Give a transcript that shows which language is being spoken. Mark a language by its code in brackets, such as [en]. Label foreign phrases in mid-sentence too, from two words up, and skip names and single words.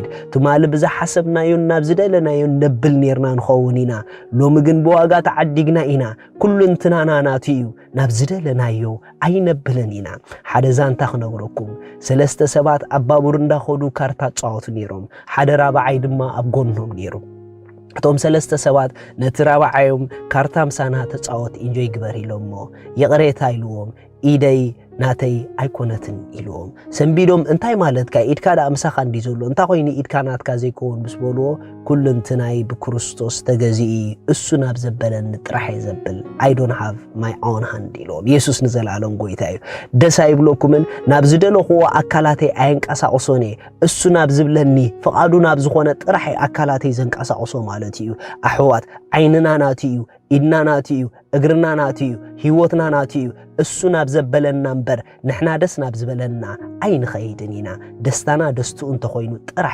[ti] ትማሊ ብዝሓሰብናዮ ናብ ዝደለናዮ ነብል ነርና ንኸውን ኢና ሎሚ ግን ብዋጋ ተዓዲግና ኢና ኩሉ እንትናና ናቱ እዩ ናብ ዝደለናዮ ኣይነብልን ኢና ሓደ ዛንታ ክነግረኩም ሰለስተ ሰባት ኣብ ባቡር እንዳኸዱ ካርታ ጻወቱ ነይሮም ሓደ ራብዓይ ድማ ኣብ ጎኖም ነይሩ እቶም ሰለስተ ሰባት ነቲ ራብዓዮም ካርታ ምሳና ተጻወት ኢንጆይ ግበር ኢሎሞ የቕሬታ ኢልዎም ኢደይ ናተይ ኣይኮነትን ኢልዎም ሰንቢዶም እንታይ ማለት ካ ኢድካ ዳ ምሳኻ እንዲ ዘሎ እንታይ ኮይኑ ኢድካ ናትካ ዘይኮን ምስ በልዎ ኩሉ እንትናይ ብክርስቶስ ተገዚኢ እሱ ናብ ዘበለኒ ጥራሕ ዘብል [en] I don't have my own hand [ti] ኢልዎም ኢየሱስ ንዘላለም ጎይታ እዩ ደስ አይብሎኩምን ናብ ዝደለኽዎ አካላተይ ኣይንቀሳቅሶኒ እሱ ናብ ዝብለኒ ፍቃዱ ናብ ዝኾነ ጥራሕ አካላተይ ዘንቀሳቅሶ ማለት እዩ ኣሕዋት ዓይንና ናቲ እዩ ኢድና ናቲ እዩ እግርና ናቲ እዩ ህይወትና ናቲ እዩ እሱ ናብ ዘበለና እምበር ንሕና ደስ ናብ ዝበለና ኣይንኸይድን ኢና ደስታና ደስትኡ እንተኾይኑ ጥራሕ